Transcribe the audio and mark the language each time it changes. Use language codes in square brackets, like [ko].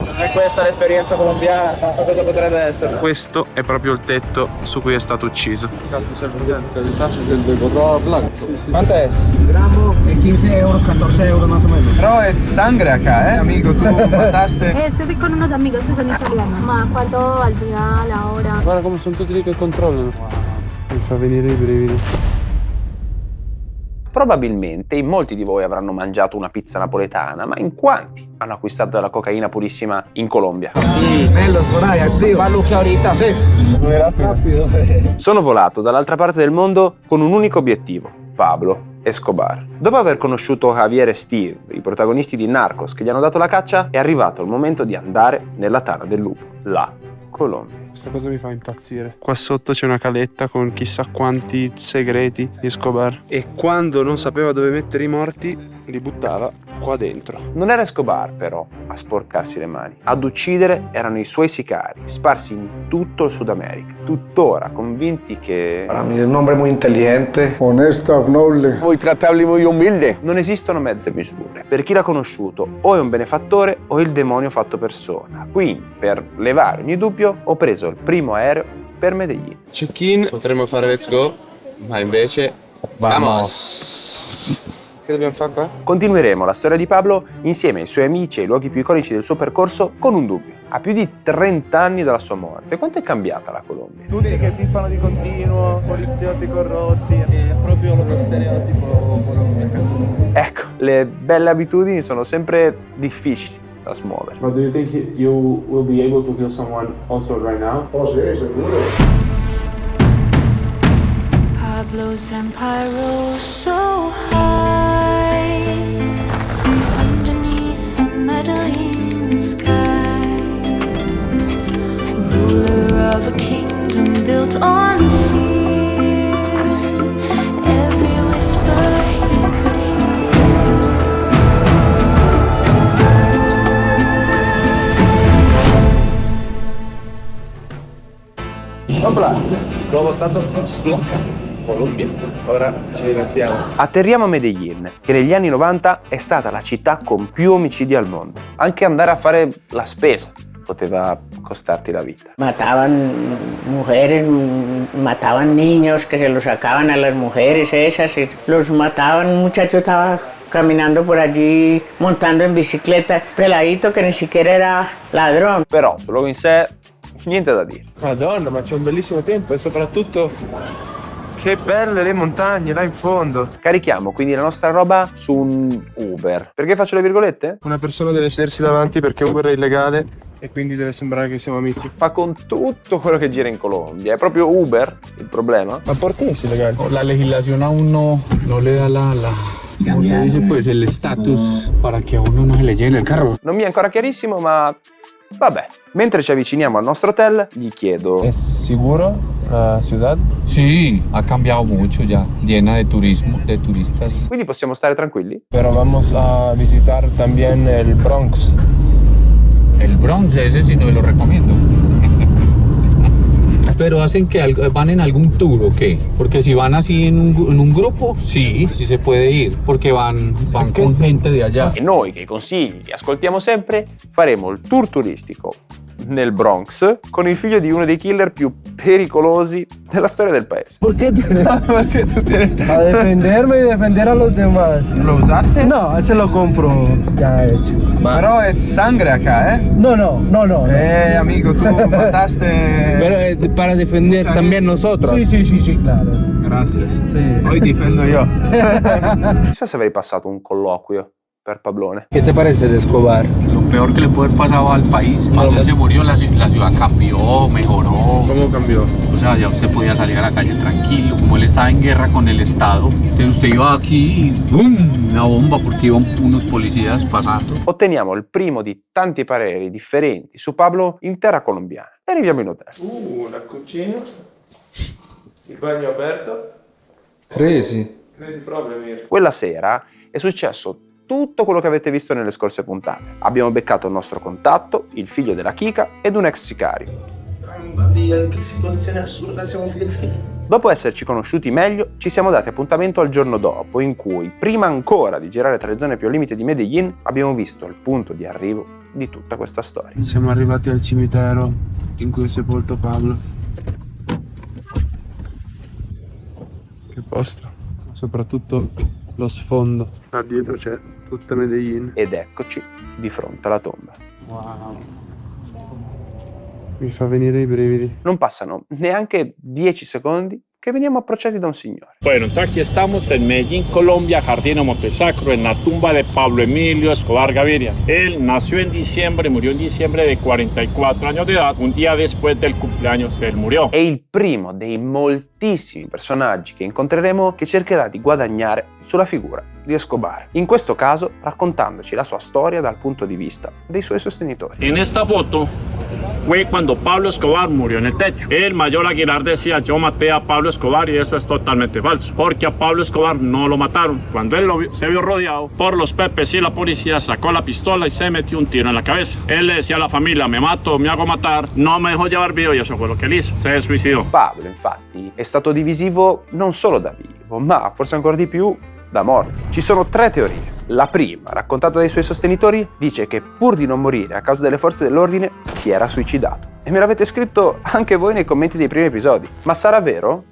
[it] E questa è l'esperienza colombiana, non so cosa potrebbe essere. Questo è proprio il tetto su cui è stato ucciso. Cazzo, sei il Quanto è? [es] Gramo 15 euros, 14 euros más o menos. [it] Però è [es] sangre acá, amico, tu mataste. Es que estoy con unos amigos que son italianos. Ma cuánto valdría la hora? [it] Guarda come sono tutti lì che controllano. Mi fa venire i brividi. Probabilmente in molti di voi avranno mangiato una pizza napoletana, ma in quanti hanno acquistato della cocaina purissima in Colombia? [es] Sí, Melos, por ahí, activo. Paluque ahorita. Sí. Rápido. [it] Sono volato dall'altra parte del mondo con un unico obiettivo: Pablo Escobar. Dopo aver conosciuto Javier e Steve, i protagonisti di Narcos che gli hanno dato la caccia, è arrivato il momento di andare nella tana del lupo, la Colombia. Questa cosa mi fa impazzire. Qua sotto c'è una caletta con chissà quanti segreti di Escobar. E quando non sapeva dove mettere i morti, li buttava qua dentro. Non era Escobar, però, a sporcarsi le mani. Ad uccidere erano i suoi sicari, sparsi in tutto il Sud America, tuttora convinti che... [es] Para mí es un hombre muy inteligente. Honesta, noble. Muy tratable y muy humilde. [it] Non esistono mezze misure. Per chi l'ha conosciuto, o è un benefattore o il demonio fatto persona. Quindi, per levare ogni dubbio, ho preso il primo aereo per Medellin. Check-in, potremmo fare [en] let's go, [it] ma invece... Vamos! Che dobbiamo fare qua? Continueremo la storia di Pablo insieme ai suoi amici e ai luoghi più iconici del suo percorso con un dubbio. A più di 30 anni dalla sua morte, quanto è cambiata la Colombia? Tutti che pippano di continuo, poliziotti corrotti. Sì, è proprio lo stereotipo colombiano. Ecco, le belle abitudini sono sempre difficili da smuovere. [en] But do you think you will be able to kill someone also right now? [it] Oh, sì, sicuro. [en] Pablo's empire rose so high underneath the Medellin sky, ruler of a kingdom built on fear, every whisper he could hear. [it] Opla, nuovo stato sbloccato. Colombia. Ora ci divertiamo. Atterriamo a Medellin, che negli anni 90 è stata la città con più omicidi al mondo. Anche andare a fare la spesa poteva costarti la vita. [es] Mataban mujeres, mataban niños que se los sacaban a las mujeres esas, y los mataban. Un muchacho estaba caminando por allí montando en bicicleta, peladito que ni siquiera era ladrón. [it] Però sul luogo in sé niente da dire. Madonna, ma c'è un bellissimo tempo e soprattutto che belle le montagne là in fondo. Carichiamo quindi la nostra roba su un Uber. Perché faccio le virgolette? Una persona deve sedersi davanti perché Uber è illegale e quindi deve sembrare che siamo amici. Fa con tutto quello che gira in Colombia. È proprio Uber il problema? Ma perché è illegale? [es] La legislación a uno no le da ¿cómo se dice? Pues el estatus para que a uno no se le llene el carro. [it] Non mi è ancora chiarissimo, ma vabbè. Mentre ci avviciniamo al nostro hotel, gli chiedo: [es] ¿Es seguro la ciudad? Sí, ha cambiado mucho ya, llena de turismo, de turistas. [it] quindi possiamo stare tranquilli? [es] Pero vamos a visitar también el Bronx. El Bronx, ese sí no lo recomiendo. Pero hacen que van en algún tour o qué? Porque si van así en un grupo, sí se puede ir, porque van con gente de allá. [it] E noi, che i consigli li ascoltiamo sempre, faremo il tour turistico nel Bronx con il figlio di uno dei killer più pericolosi della storia del paese. [es] ¿Por qué? Perché tu tienes... A defenderme y defender a los demás. Lo usaste? No, ese lo compro ya hecho. [it] Però è [es] sangre acá, eh? No. Amico, tu mataste... Pero para defender también nosotros. Sí, claro. Gracias. Sí. [it] Poi difendo io. Chissà se avrei passato un colloquio per Pablone. [es] ¿Qué te parece de Escobar? Lo peor que le puede haber pasado al país. Cuando él se murió, la ciudad cambió, mejoró. ¿Cómo cambió? O sea, ya usted podía salir a la calle tranquilo. Como él estaba en guerra con el Estado, entonces usted iba aquí y ¡bum! Una bomba porque iban unos policías pasando. [it] Otteniamo il primo di tanti pareri differenti su Pablo in terra colombiana. E arriviamo in hotel. La cucina. Il bagno aperto. [en] Crazy. [it] Crisi proprio, Mir. Quella sera è successo tutto quello che avete visto nelle scorse puntate. Abbiamo beccato il nostro contatto, il figlio della Kika ed un ex sicario. Mamma mia, che situazione assurda siamo finiti. Dopo esserci conosciuti meglio, ci siamo dati appuntamento al giorno dopo, in cui, prima ancora di girare tra le zone più al limite di Medellin, abbiamo visto il punto di arrivo di tutta questa storia. Siamo arrivati al cimitero in cui è sepolto Pablo. Che posto, soprattutto lo sfondo. Là dietro c'è tutta Medellin. Ed eccoci di fronte alla tomba. Wow. Mi fa venire i brividi. Non passano neanche 10 secondi che veniamo approcciati da un signore. [es] Bueno, entonces aquí estamos en Medellín, Colombia, Jardín Montesacro, en la tumba de Pablo Emilio Escobar Gaviria. Él nació en diciembre, murió en diciembre de 44 años de edad. Un día después del cumpleaños él murió. [it] È il primo dei moltissimi personaggi che incontreremo che cercherà di guadagnare sulla figura di Escobar. In questo caso raccontandoci la sua storia dal punto di vista dei suoi sostenitori. [es] En esta foto fue cuando Pablo Escobar murió en el techo. El mayor Aguilar decía: yo maté a Pablo Escobar, y eso es totalmente falso, porque a Pablo Escobar no lo mataron. Cuando él se vio rodeado por los pepes y la policía, sacó la pistola y se metió un tiro en la cabeza. Él le decía a la familia: me mato, me hago matar, no me dejó llevar vivo, y eso fue lo que él hizo. Se suicidó. [it] Pablo, infatti, è stato divisivo non solo da vivo, ma forse ancora di più da morto. Ci sono 3 teorie. La prima, raccontata dai suoi sostenitori, dice che pur di non morire a causa delle forze dell'ordine si era suicidato. E me l'avete scritto anche voi nei commenti dei primi episodi. Ma sarà vero?